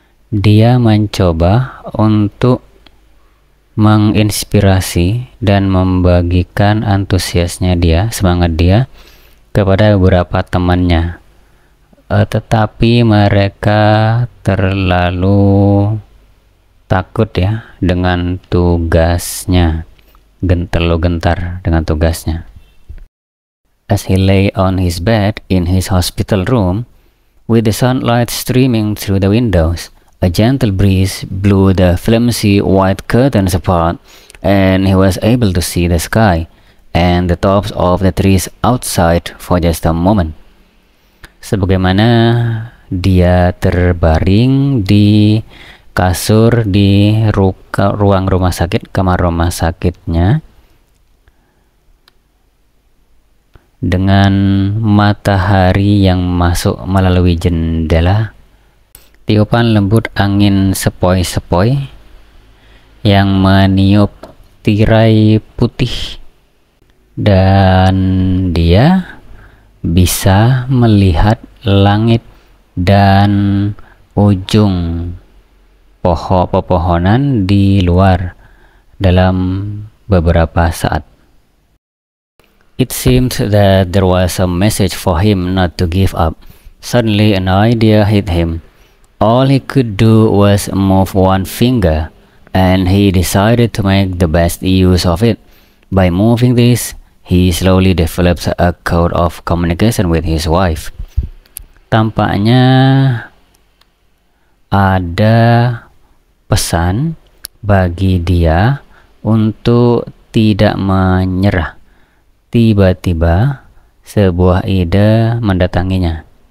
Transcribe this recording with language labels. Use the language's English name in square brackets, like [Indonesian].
[Indonesian] Dia mencoba untuk menginspirasi dan membagikan antusiasnya dia, semangat dia kepada beberapa temannya. Tetapi mereka terlalu takut ya dengan tugasnya, terlalu gentar dengan tugasnya. [English] As he lay on his bed in his hospital room, with the sunlight streaming through the windows, a gentle breeze blew the flimsy white curtains apart, and he was able to see the sky and the tops of the trees outside for just a moment. [Indonesian] Sebagaimana dia terbaring di kasur di ruang rumah sakit, kamar rumah sakitnya, dengan matahari yang masuk melalui jendela, tiupan lembut angin sepoi-sepoi yang meniup tirai putih, dan dia bisa melihat langit dan ujung pepohonan di luar dalam beberapa saat. [English] It seemed that there was a message for him not to give up. Suddenly an idea hit him. All he could do was move one finger, and he decided to make the best use of it. By moving this, he slowly developed a code of communication with his wife. [Indonesian] Tampaknya ada pesan bagi dia untuk tidak menyerah. Tiba-tiba sebuah ide mendatanginya.